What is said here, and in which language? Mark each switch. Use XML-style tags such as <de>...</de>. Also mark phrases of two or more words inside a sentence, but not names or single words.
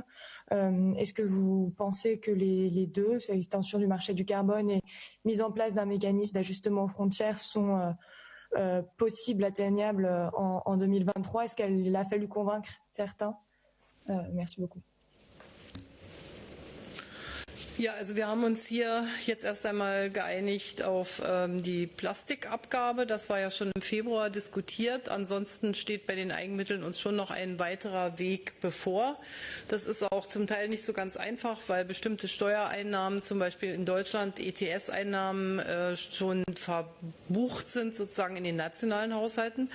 <fr>Est-ce que vous pensez que les deux, l'extension du marché du carbone et mise en place d'un mécanisme d'ajustement aux frontières sont possible, atteignable en 2023? Est-ce qu'il a fallu convaincre certains? Merci beaucoup.</fr> <de>Ja, also wir haben uns hier jetzt erst einmal geeinigt auf die Plastikabgabe. Das war ja schon im Februar diskutiert. Ansonsten steht bei den Eigenmitteln uns schon noch ein weiterer Weg bevor. Das ist auch zum Teil nicht so ganz einfach, weil bestimmte Steuereinnahmen, zum Beispiel in Deutschland ETS-Einnahmen, schon verbucht sind sozusagen in den nationalen Haushalten.</de>